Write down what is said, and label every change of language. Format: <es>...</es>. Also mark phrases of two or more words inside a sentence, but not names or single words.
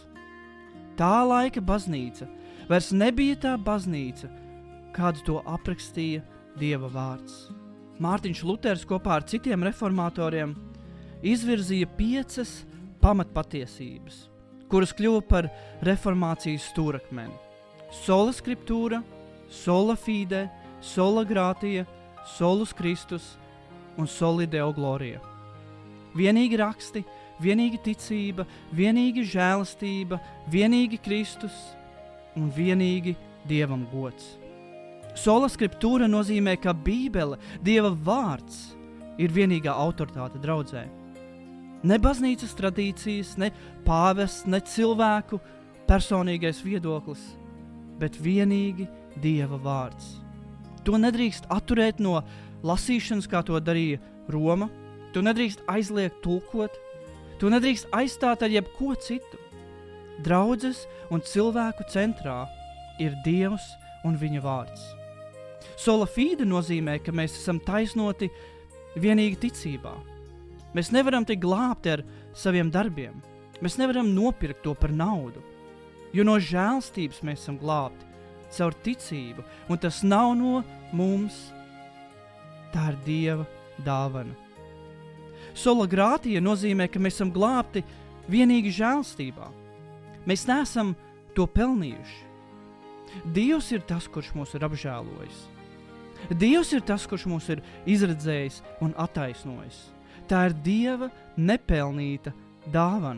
<lv>Tā laika baznīca vairs nebija tā baznīca, kādu to aprakstīja Dieva vārds. Mārtiņš Luters kopā ar citiem reformatoriem izvirzīja 5 pamatpatiesības, kuras kļuva par reformācijas stūrakmeni.</lv> <la>Sola scriptura, sola fide, sola gratia, solus Christus un soli deo gloria.</la> <lv>Vienīgi raksti, vienīgi ticība, vienīgi žēlastība, vienīgi Kristus un vienīgi Dievam gods.</lv> <la>Sola scriptura</la> <lv>nozīmē, ka Bībele, Dieva vārds, ir vienīgā autoritāte draudzē. Ne baznīcas tradīcijas, ne pāvests, ne cilvēku personīgais viedoklis, bet vienīgi Dieva vārds. To nedrīkst atturēt no lasīšanas, kā to darīja Roma, to nedrīkst aizliegt tulkot, to nedrīkst aizstāt ar jebko citu. Draudzes un cilvēku centrā ir Dievs un viņa vārds.</lv> <la>Sola fide</la> <lv>nozīmē, ka mēs esam taisnoti vienīgi ticībā. Mēs nevaram tikt glābti ar saviem darbiem. Mēs nevaram nopirkt to par naudu, jo no žēlstības mēs esam glābti caur ticību, un tas nav no mums, tā ir Dieva dāvana.</lv> <la>Sola gratia</la> <lv>nozīmē, ka mēs esam glābti vienīgi žēlstībā. Mēs neesam to pelnījuši. Dievs ir tas, kurš mūs ir apžēlojis. Dievs ir tas, kurš mūs ir izredzējis un attaisnojis. Tā ir Dieva nepelnīta dāvana.</lv>